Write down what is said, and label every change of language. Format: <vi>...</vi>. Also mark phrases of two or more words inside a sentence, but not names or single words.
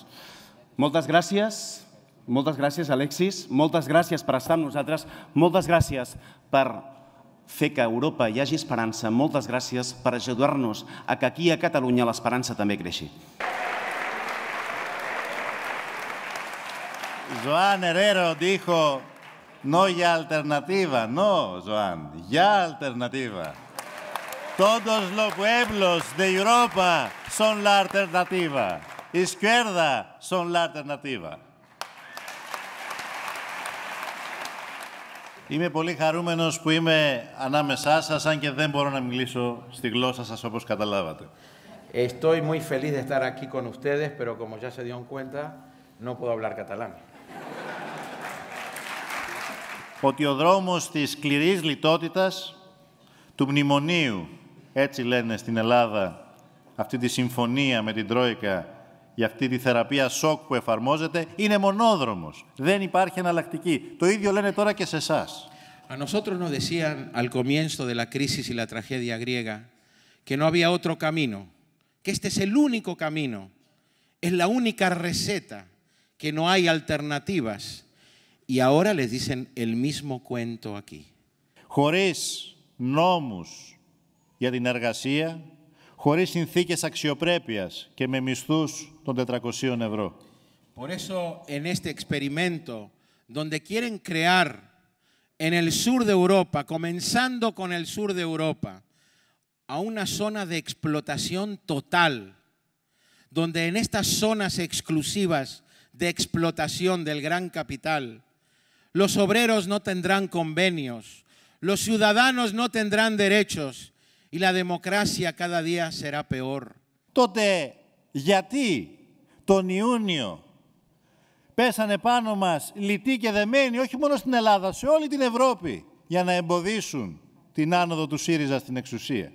<ca>Moltes gràcies, Alexis, moltes gràcies per estar amb nosaltres, moltes gràcies per fer que a Europa hi hagi esperança, moltes gràcies per ajudar-nos a que aquí a Catalunya l'esperança també creixi.</ca> <es>Joan Herrero dijo, no hay alternativa. No, Joan, ya alternativa. Todos los pueblos de Europa son la alternativa. Izquierda son la alternativa.</es> <el>Είμαι πολύ χαρούμενος που είμαι ανάμεσά σας, αν και δεν μπορώ να μιλήσω στη γλώσσα σας όπως καταλάβατε.</el> <es>Estoy muy feliz de estar aquí con ustedes, pero como ya se dieron cuenta, no puedo hablar catalán.</es> <el>Ότι ο δρόμος της σκληρής λιτότητας, του μνημονίου, έτσι λένε στην Ελλάδα, αυτή τη συμφωνία με την Τρόικα, για αυτή τη θεραπεία σοκ που εφαρμόζεται, είναι μονόδρομος. Δεν υπάρχει εναλλακτική. Το ίδιο λένε τώρα και σε εσάς.</el> <es>A nosotros nos decían al comienzo de la crisis y la tragedia griega que no había otro camino, que este es el único camino, es la única receta, que no hay alternativas. Y ahora les dicen el mismo cuento aquí.</es> <el>Χωρίς νόμους για την εργασία, χωρίς συνθήκες αξιοπρέπειας και με μισθούς των 400 ευρώ.</el> <es>Por eso, en este experimento, donde quieren crear en el sur de Europa, comenzando con el sur de Europa, a una zona de explotación total, donde en estas zonas exclusivas de explotación del gran capital, los obreros no tendrán convenios, los ciudadanos no tendrán derechos y la democracia cada día será peor.</es> <el>Τότε γιατί τον Ιούνιο πέσανε πάνω μας λυτοί και δεμένοι, όχι μόνο στην Ελλάδα, σε όλη την Ευρώπη, για να εμποδίσουν την άνοδο του ΣΥΡΙΖΑ στην εξουσία.</el>